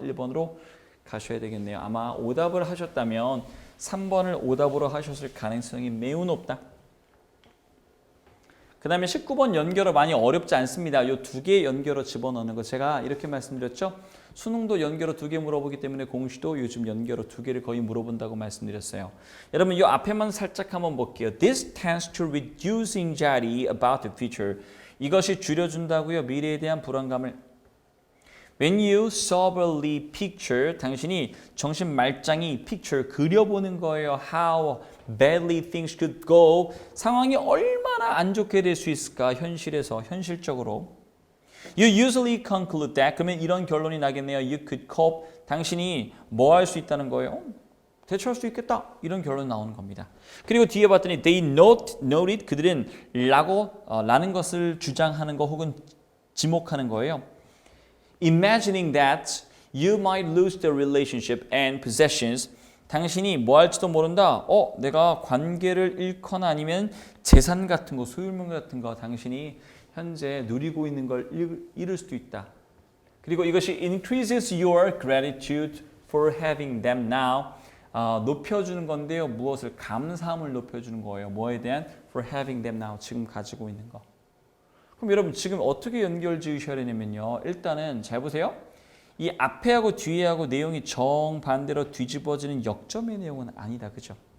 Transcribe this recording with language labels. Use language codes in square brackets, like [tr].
[ko] 1번으로 가셔야 되겠네요. 아마 오답을 하셨다면 3번을 오답으로 하셨을 가능성이 매우 높다. 그 다음에 19번 연결어 많이 어렵지 않습니다. 이 두 개 연결어 집어넣는 거 제가 이렇게 말씀드렸죠. 수능도 연결어 2개 물어보기 때문에 공시도 요즘 연결어 2개를 거의 물어본다고 말씀드렸어요. 여러분 이 앞에만 살짝 한번 볼게요. [en] This tends to reduce anxiety about the future. [ko] 이것이 줄여준다고요. 미래에 대한 불안감을. [en] When you soberly picture, [ko] 당신이 정신 말짱히 picture, 그려보는 거예요. [en] How badly things could go. [ko] 상황이 얼마나 안 좋게 될 수 있을까? 현실에서, 현실적으로. [en] You usually conclude that. [ko] 그러면 이런 결론이 나겠네요. [en] You could cope. [ko] 당신이 뭐 할 수 있다는 거예요? 대처할 수 있겠다. 이런 결론 나오는 겁니다. 그리고 뒤에 봤더니 [en] they noted. [ko] 그들은 라는 것을 주장하는 거 혹은 지목하는 거예요. [en] Imagining that you might lose the relationship and possessions. [ko] 당신이 뭐 할지도 모른다. 내가 관계를 잃거나 아니면 재산 같은 거, 소유물 같은 거 당신이 현재 누리고 있는 걸 잃을 수도 있다. 그리고 이것이 [en] increases your gratitude for having them now. [ko] 높여주는 건데요. 무엇을? 감사함을 높여주는 거예요. 뭐에 대한? [en] For having them now. [ko] 지금 가지고 있는 거. 그럼 여러분 지금 어떻게 연결 지으셔야 되냐면요. 일단은 잘 보세요. 이 앞에하고 뒤에하고 내용이 정반대로 뒤집어지는 역점의 내용은 아니다. 그죠?